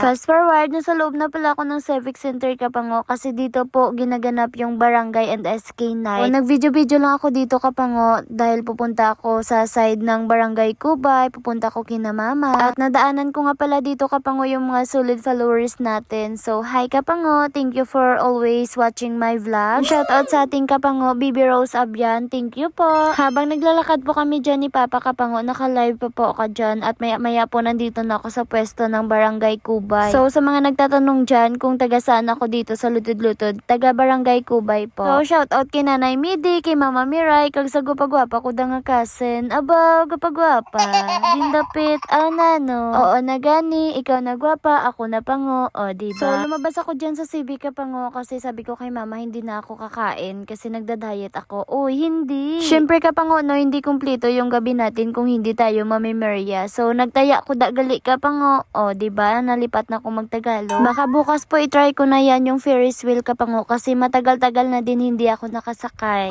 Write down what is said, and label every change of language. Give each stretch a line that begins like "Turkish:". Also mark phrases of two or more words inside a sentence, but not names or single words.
English: Fast forward,
Filipino: nasa loob na pala ako ng Civic Center kapango kasi dito po ginaganap yung Barangay and SK Night. Nag-video-video lang ako dito kapango dahil pupunta ako sa side ng Barangay Kubay, pupunta ko kina mama. At nadaanan ko nga pala dito kapango yung mga
English: solid followers
Filipino: natin. So, hi kapango,
English: thank you for always watching my vlog.
Filipino: Shout out sa ating kapango kapango, Bibi Rose Abian.
English: Thank you
Filipino: po. Habang naglalakad po kami dyan ni Papa Kapango, naka-live pa po ako dyan at maya po nandito na ako sa pwesto ng Barangay Kubay. So sa mga nagtatanong dyan kung taga saan ako dito sa Lutod-Lutod, taga Barangay Kubay po.
Hiligaynon: So
English: shout out
Hiligaynon: kay Nanay Midi, kay Mama Miray, kag sa gupagwapa ko da nga kasen. Aba, gupagwapa. Dindapit, nano. Oo na gani, ikaw na gwapa,
Filipino: ako na pango. O, diba? So lumabas ako dyan sa CB Kapango kasi sabi ko kay Mama hindi na ako kakain kasi nagda-diet ako. Uy, hindi. Syempre Kapango, no, hindi kumpleto yung gabi natin kung hindi tayo mamimerya.
Hiligaynon: So nagtaya ko da gali Kapango.
Filipino: O, diba? Nalipat na ako magtagalog. Baka bukas po itry ko na yan yung Ferris wheel Kapango kasi matagal-tagal na din hindi ako nakasakay.